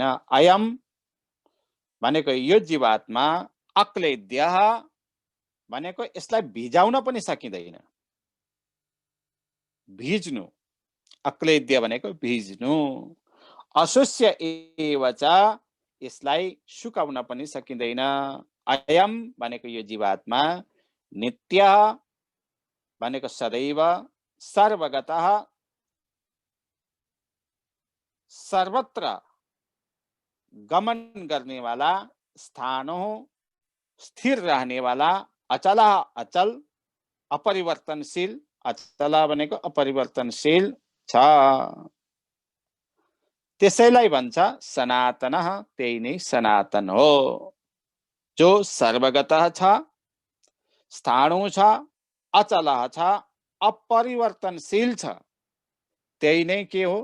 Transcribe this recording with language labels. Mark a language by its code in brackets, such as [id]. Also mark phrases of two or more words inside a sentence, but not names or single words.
[ne] अयम भनेको यो जीवात्मा, अक्लेद्यः भनेको यसलाई भिजाउन पनि सकिँदैन, भिज्नु, अक्लेद्य भनेको भिज्नु। [sa] अशुष्य एवच, [ne] यसलाई सुकाउन पनि सकिँदैन। अयम भनेको यो जीवात्मा, नित्य भनेको सदैव, सर्वगतः [hi] सर्वत्र गमन करने वाला, [ne] स्थानो [hi] स्थिर रहने वाला, [ne] अचल अचल, अपरिवर्तनशील, अचल भनेको अपरिवर्तनशील छ। त्यसैलाई भन्छ सनातनः, त्यही नै सनातन हो। जो सर्वगतः छ, स्थाणु छ, अचल छ, अपरिवर्तनशील छ, त्यही नै के हो?